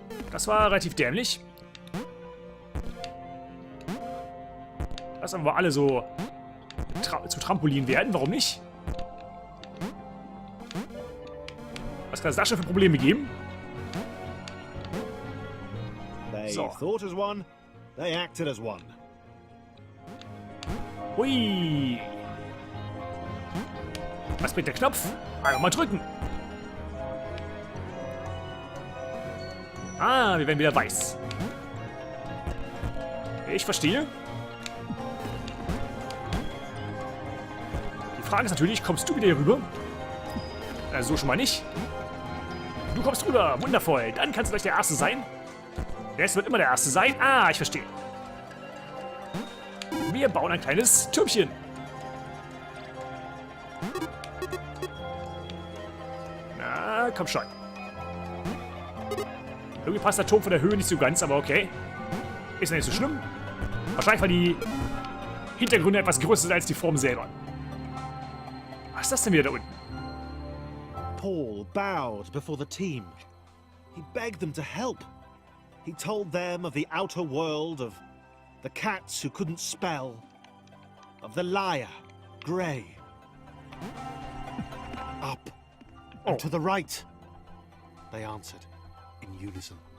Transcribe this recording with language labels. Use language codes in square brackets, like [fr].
[de] Das war relativ dämlich. Lass aber alle so zu Trampolin werden, warum nicht? Was kann es da schon für Probleme geben? [en] They [de] So. [en] thought as one, they acted as one. Hui. [de] Was bringt der Knopf? Einfach mal drücken. Ah, wir werden wieder weiß. Ich verstehe. Die Frage ist natürlich, kommst du wieder hier rüber? Also so schon mal nicht. Du kommst rüber, wundervoll. Dann kannst du gleich der Erste sein. Der wird immer der Erste sein. Ah, ich verstehe. [en] We [de] Wir bauen ein kleines Türmchen. Na, komm schon. Irgendwie passt der Turm von der Höhe nicht so ganz, aber okay. Ist ja nicht so schlimm. Wahrscheinlich, weil die Hintergründe etwas größer sind als die Form selber. Was ist das denn wieder da unten? [en] Paul bowed before the team. He begged them to help. He told them of the outer world, of the cats who couldn't spell, of the liar, Grey. Up and to the right, they answered in unison.